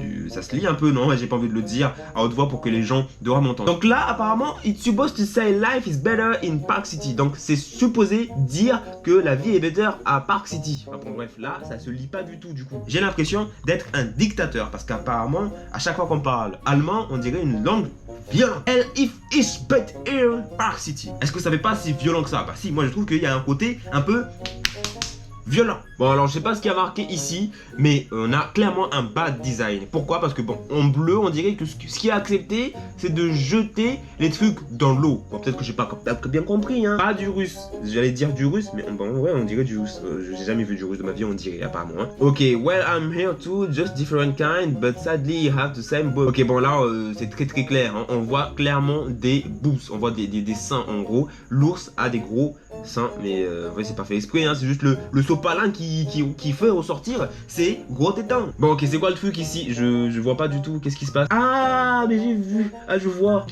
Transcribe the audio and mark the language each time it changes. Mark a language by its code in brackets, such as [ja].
[fr] ça se lit un peu, non? J'ai pas envie de le dire à haute voix pour que les gens doivent m'entendre. Donc là, apparemment, [en] it's supposed to say life is better in Park City. [fr] Donc c'est supposé dire que la vie est [en] better [fr] à Park City. Enfin, bon, bref, là, ça se lit pas du tout du coup. J'ai l'impression d'être un dictateur parce qu'apparemment, à chaque fois qu'on parle allemand, on dirait une langue violente. [en] If is better in Park City. [fr] Est-ce que ça fait pas si violent que ça? Bah si, moi je trouve qu'il y a un côté un peu violent. Bon, alors je sais pas ce qu'il y a marqué ici, mais on a clairement un [en] bad design. [fr] Pourquoi? Parce que bon, en bleu, on dirait que ce qui est accepté, c'est de jeter les trucs dans l'eau. Bon, peut-être que j'ai pas bien compris, hein. Pas du russe. J'allais dire du russe, mais bon, ouais, on dirait du russe. J'ai jamais vu du russe de ma vie, on dirait, apparemment. Hein. [en] Ok, well, I'm here too, just different kind, but sadly, you have the same boobs. [fr] Ok, bon, là, c'est très très clair. Hein. On voit clairement des [en] boobs. [fr] On voit des seins, en gros. L'ours a des gros seins, mais ouais, c'est pas fait exprès, hein. C'est juste le sopalin qui fait ressortir ses gros tétons. Bon, ok, c'est quoi le truc ici? Je vois pas du tout. Qu'est-ce qui se passe? Ah, mais j'ai vu. Ah, je vois.